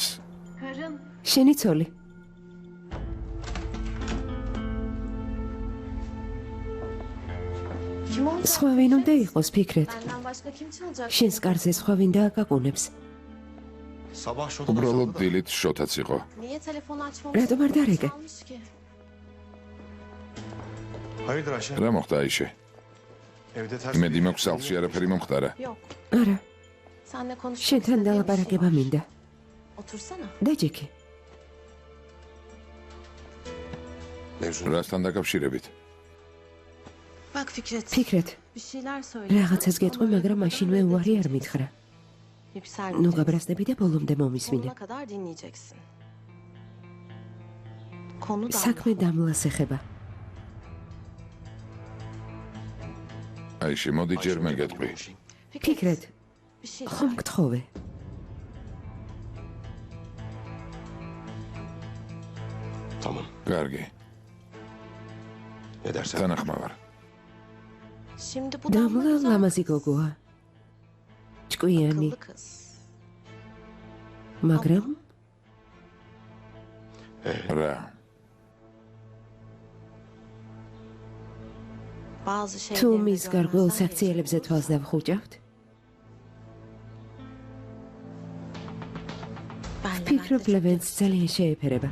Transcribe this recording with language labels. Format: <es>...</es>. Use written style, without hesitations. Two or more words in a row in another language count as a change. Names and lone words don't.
<ka>შენი ცოლი.</ka> <tr>Kim oldu?</tr> <ka>სხვა ვინ უნდა იყოს ფიქრეთ?</ka> <tr>Benden başka kim çalacak?</tr> <ka>შენს კარზე სხვა ვინ დააკაკუნებს?</ka> <tr>Sabah şurada</tr> <ka>უბრალოდ დილით შოთაც იყო.</ka> <tr>Niye telefonu açmamış? Rado Mardareke. Çalmış ki. Hayırdır Ayşe?</tr> <ka>რა მოხდა აიშე?</ka> <tr>Evde ters</tr> <ka>იმედი მაქვს სახლში არაფერი მომხდარა.</ka> <tr>Yok.</tr> <ka>არა,</ka> <tr>Seninle konuşmak</tr> <ka>შენთან</ka> <tr>istediğim bir şey</tr> <ka>დალაპარაკება</ka> <tr>var.</tr> <ka>მინდა.</ka> <tr>Otursana.</tr> <ka>დაჯექი. რასთან დაკავშირებით?</ka> <tr>Bak Fikret.</tr> <ka>ფიქრეთ,</ka> <tr>Bir şeyler söyle.</tr> <ka>რაღაცას გეტყვი, მაგრამ მაშინვე უარი არ მითხრა. ნუ</ka> <tr>Yükselmeyeceksin.</tr> <ka>გაბრაზდები და ბოლომდე მომისმინე.</ka> <tr>Sonuna kadar dinleyeceksin. Konu da</tr> <ka>საქმე დამლას ეხება. აიშე, მოდი ჯერ მე გეტყვი. ფიქრეთ,</ka> <tr>bir şey</tr> <ka>ხომ გთხოვე?</ka> <tr>Tamam.</tr> <ka>კარგი,</ka> <tr>Ne dersen.</tr> <ka>თანახმავარ.</ka> <tr>Şimdi bu</tr> <ka>დამლა damla ლამაზი გოგოა. ჭკვიანი,</ka> <tr>akıllı kız.</tr> <ka>მაგრამ რა?</ka> <tr>bazı</tr> <ka>თუ</ka> <tr>şeyleri</tr> <ka>მის გარკვეულ საქციელებზე თვალს დავხუჭავთ, ვფიქრობ ლევენს ძალიან შეეფერება.</ka>